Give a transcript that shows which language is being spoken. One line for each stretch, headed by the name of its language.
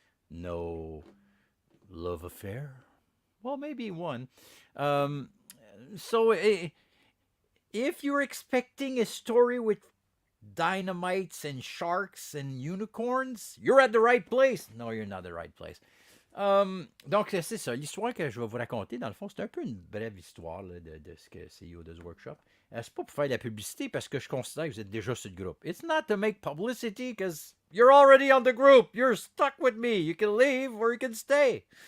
English: No love affair. Well, maybe one. So if you're expecting a story with dynamites and sharks and unicorns, you're at the right place. No, you're not the right place.
French: Donc, c'est ça. L'histoire que je vais vous raconter, dans le fond, c'est un peu une brève histoire là, de ce que c'est Yoda's Workshop. C'est pas pour faire de la publicité parce que je considère que vous êtes déjà sur le groupe.
English: It's not to make publicity because you're already on the group. You're stuck with me. You can leave or you can stay.